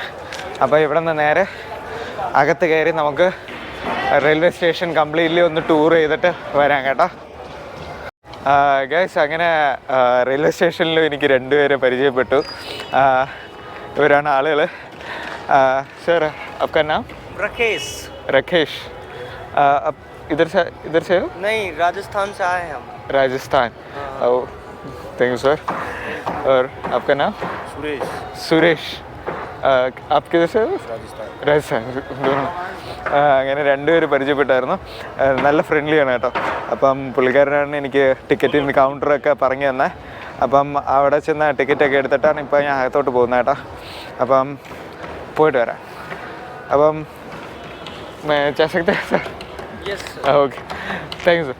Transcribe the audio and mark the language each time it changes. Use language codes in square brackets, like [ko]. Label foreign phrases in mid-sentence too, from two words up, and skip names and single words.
[ml] അപ്പോൾ ഇവിടെ നിന്ന് നേരെ അകത്ത് കയറി നമുക്ക് റെയിൽവേ സ്റ്റേഷൻ കംപ്ലീറ്റ്ലി ഒന്ന് ടൂർ ചെയ്തിട്ട് വരാം കേട്ടോ. ഗൈസ് അങ്ങനെ റെയിൽവേ സ്റ്റേഷനിലും എനിക്ക് 2 പേരെ പരിചയപ്പെട്ടു. ഇവരാണ് ആളുകൾ. സർ [hi] आपका नाम? राकेश. इधर से हो? नहीं, राजस्थान से आए हैं हम. राजस्थान. [en] thank you sir. [hi] और आपका नाम? सुरेश. आप किधर से हो? राजस्थान. [ml] അങ്ങനെ 2 പേര് പരിചയപ്പെട്ടായിരുന്നു. നല്ല ഫ്രണ്ട്ലിയാണ് കേട്ടോ. അപ്പം പുള്ളിക്കാരനാണ് എനിക്ക് ടിക്കറ്റിന് കൗണ്ടറൊക്കെ പറഞ്ഞു തന്നെ. അപ്പം അവിടെ ചെന്ന് ടിക്കറ്റൊക്കെ എടുത്തിട്ടാണ് ഇപ്പോൾ ഞാൻ അകത്തോട്ട് പോകുന്നത് കേട്ടോ. അപ്പം പോയിട്ട് വരാം. അപ്പം സർ [en] okay, thank you sir.